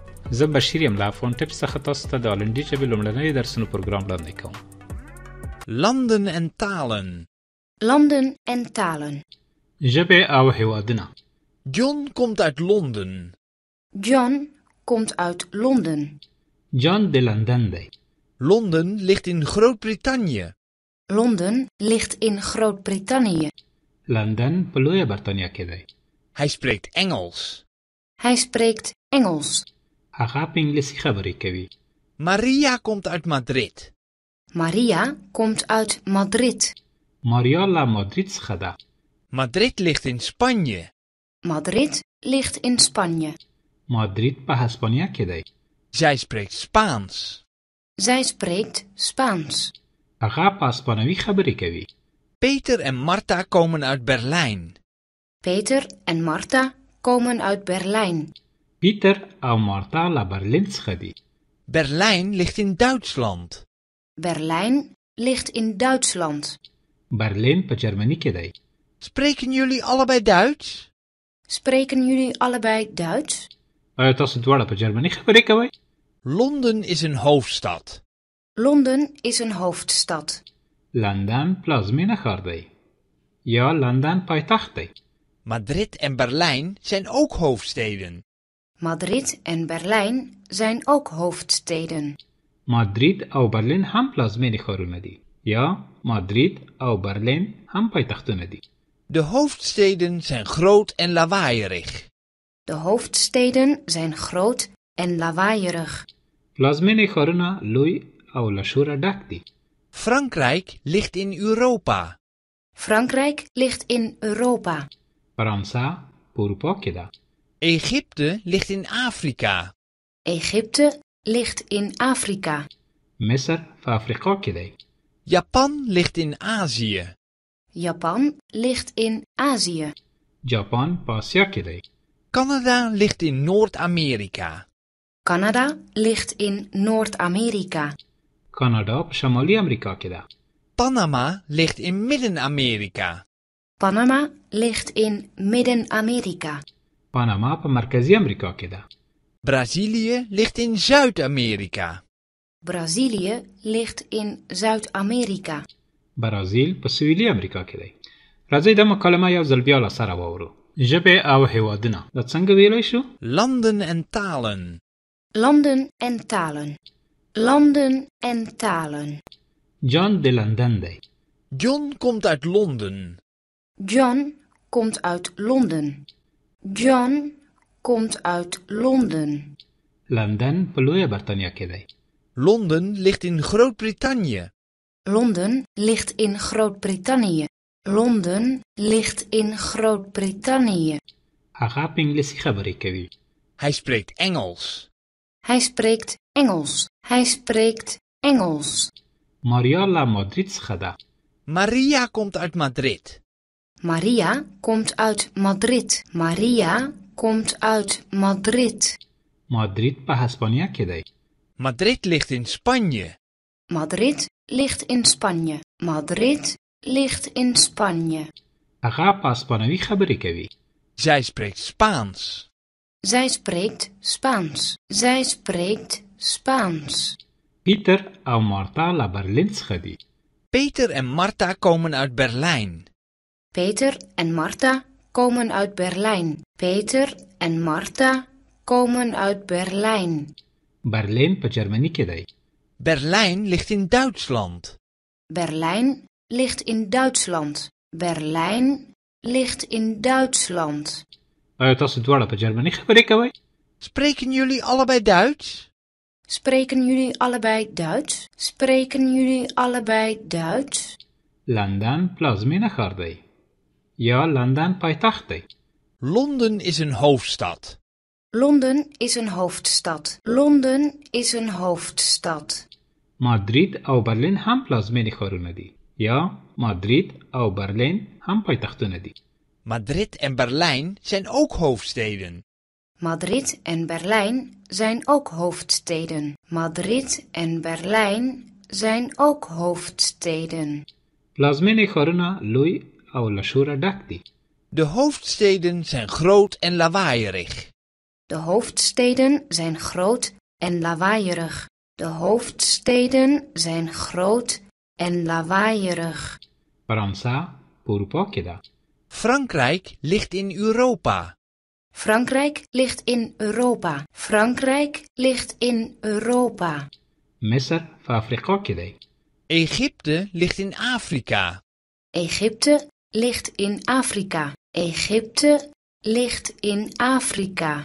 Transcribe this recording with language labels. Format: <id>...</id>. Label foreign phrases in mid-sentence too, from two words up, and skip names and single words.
<ps>زه بشیر یم له افغان ټیپس څخه تاسو ته د هالندي ژبې لومړنی درسونو پروګرام وړاندې کوم.</ps> <nl>Landen en talen. Landen en talen.</nl> <ps>ژبې او هیوادونه.</ps> <nl>John komt uit Londen. John komt uit Londen.</nl> <ps>جان د لندن دی.</ps> <nl>Londen ligt in Groot-Brittannië. Londen ligt in Groot-Brittannië.</nl> <ps>لندن په لویه برتانیا کې دی.</ps> <nl>Hij spreekt Engels. Hij spreekt Engels.</nl> <ps>هغه په انګلیسي خبرې کوي.</ps> <nl>Maria komt uit Madrid. Maria komt uit Madrid.</nl> <ps>ماریا له مادرید څخه ده.</ps> <nl>Madrid ligt in Spanje. Madrid ligt in Spanje.</nl> <ps>مادرید په هسپانیا کې دی.</ps> <nl>Zij spreekt Spaans. Zij spreekt Spaans.</nl> <ps>هغه په هسپانوي خبرې کوي.</ps> <nl>Peter en Marta komen uit Berlijn. Peter en Marta komen uit Berlijn.</nl> <ps>پیټر او مارتا له برلین څخه دي.</ps> <nl>Berlijn ligt in Duitsland. Berlijn ligt in Duitsland.</nl> <ps>برلین په جرمني کې دی.</ps> <nl>Spreken jullie allebei Duits? Spreken jullie allebei Duits?</nl> <ps>آیا تاسو دواړه په جرمني خبرې کوئ؟</ps> <nl>Londen is een hoofdstad. Londen is een hoofdstad.</nl> <ps>لندن پلازمینه ښار دی. یا لندن پایتخت دی.</ps> <nl>Madrid en Berlijn zijn ook hoofdsteden. Madrid en Berlijn zijn ook hoofdsteden.</nl> <ps>مادرید او برلین هم پلازمینې ښارونه دي. یا مادرید او برلین هم پایتختونه دي.</ps> <nl>De hoofdsteden zijn groot en lawaaierig. De hoofdsteden zijn groot en lawaaierig.</nl> <ps>پلازمینې ښارونه لوی او له شوره ډک دي.</ps> <nl>Frankrijk ligt in Europa. Frankrijk ligt in Europa.</nl> <ps>فرانسه په اروپا کې ده.</ps> <nl>Egypte ligt in Afrika. Egypte ligt in Afrika.</nl> <ps>مصر په افریقا کې دی.</ps> <nl>Japan ligt in Azië. Japan ligt in Azië.</nl> <ps>جاپان په آسیا کې دی.</ps> <nl>Canada ligt in Noord-Amerika. Canada ligt in Noord-Amerika.</nl> <ps>کاناډا په شمالي امریکا کې ده.</ps> <nl>Panama ligt in Midden-Amerika. Panama ligt in Midden-Amerika.</nl> <ps>پاناما په مرکزي امریکا کې ده.</ps> <nl>Brazilië ligt in Zuid-Amerika. Brazilië ligt in Zuid-Amerika.</nl> <ps>برازیل په سویلي امریکا کې دی. راځئ دا مکالمه یو ځل بیا له سره واورو. ژبې او هیوادونه. دا څنګه ویلی شو؟</ps> <nl>Landen en talen. Landen en talen. Landen en talen.</nl> <ps>جان د لندن دی.</ps> <nl>John komt uit Londen. John komt uit Londen. John komt uit Londen.</nl> <ps>لندن په لویه برتانیا کې دی.</ps> <nl>Londen ligt in Groot-Brittannië. Londen ligt in Groot-Brittannië. Londen ligt in Groot-Brittannië.</nl> <ps>هغه په انګلیسي خبرې کوي.</ps> <nl>Hij spreekt Engels. Hij spreekt Engels. Hij spreekt Engels.</nl> <ps>ماریا له مادرید څخه ده.</ps> <nl>Maria komt uit Madrid. Maria komt uit Madrid. Maria komt uit Madrid.</nl> <ps>مادرید په هسپانیا کې دی.</ps> <nl>Madrid ligt in Spanje. Madrid ligt in Spanje. Madrid ligt in Spanje.</nl> <ps>هغه په هسپانوي خبرې کوي.</ps> <nl>Zij spreekt Spaans. Zij spreekt Spaans. Zij spreekt Spaans.</nl> <ps>پیټر او مارتا له برلین څخه دي.</ps> <nl>Peter en Marta komen uit Berlijn. Peter en Marta komen uit Berlijn. Peter en Marta komen uit Berlijn.</nl> <ps>برلین په جرمني کې دی.</ps> <nl>Berlijn ligt in Duitsland. Berlijn ligt in Duitsland. Berlijn ligt in Duitsland.</nl> <ps>آیا تاسو دواړه په جرمني خبرې کوئ؟</ps> <nl>Spreken jullie allebei Duits? Spreken jullie allebei Duits? Spreken jullie allebei Duits?</nl> <ps>لندن پلازمینه ښار دی. یا لندن پایتخت دی.</ps> <nl>Londen is een hoofdstad. Londen is een hoofdstad. Londen is een hoofdstad.</nl> <ps>مادرید او برلین هم پلازمینې ښارونه دي. یا مادرید او برلین هم پایتختونه دي.</ps> <nl>Madrid en Berlijn zijn ook hoofdsteden. Madrid en Berlijn zijn ook hoofdsteden. Madrid en Berlijn zijn ook hoofdsteden.</nl> <ps>پلازمینې ښارونه لوی او له شوره ډک دي.</ps> <nl>De hoofdsteden zijn groot en lawaaierig. De hoofdsteden zijn groot en lawaaierig. De hoofdsteden zijn groot en lawaaierig.</nl> <ps>فرانسه په اروپا کې ده.</ps> <nl>Frankrijk ligt in Europa. Frankrijk ligt in Europa. Frankrijk ligt in Europa.</nl> <ps>مصر په افریقا کې دی.</ps> <nl>Egypte ligt in Afrika. Egypte ligt in Afrika. Egypte ligt in Afrika.</nl>